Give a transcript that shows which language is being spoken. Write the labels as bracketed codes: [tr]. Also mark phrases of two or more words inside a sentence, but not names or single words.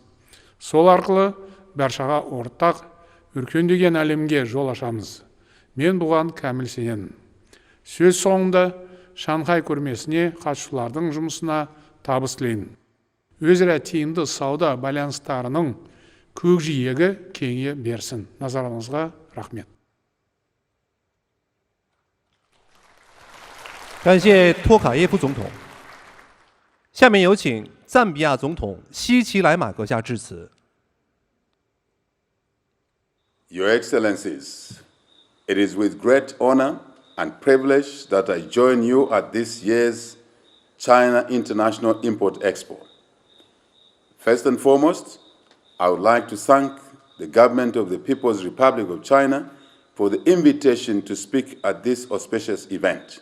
[kk] Сол арқылы баршаға ортақ өркендеген әлемге жол ашамыз. Мен бұған кәміл сенемін. Сөз соңында Шанхай көрмесіне қатысушылардың жұмысына табыс тілеймін. Өзара тиімді сауда байланыстарының көкжиегі кеңейе берсін. Назарыңызға рахмет. [zh] 感谢托卡耶夫总统。下面有请赞比亚总统希奇莱马阁下致辞。 [en] Your Excellencies, it is with great honor and privilege that I join you at this year's China International Import Expo. First and foremost, I would like to thank the government of the People's Republic of China for the invitation to speak at this auspicious event.